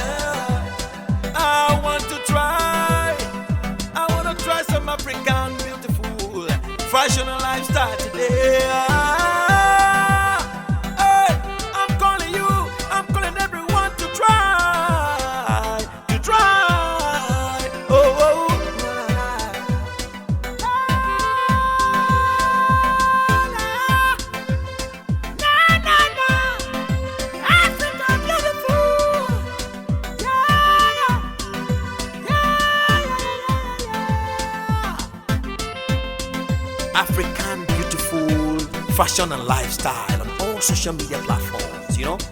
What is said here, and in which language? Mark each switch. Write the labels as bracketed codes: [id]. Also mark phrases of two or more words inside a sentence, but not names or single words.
[en] I want to try. I want to try some African beautiful fashion and lifestyle today. Hey, I'm calling you. I'm calling everyone to try. To try. Oh, oh. Na, na, na. Africa beautiful. African beautiful fashion and lifestyle on all social media platforms, you know?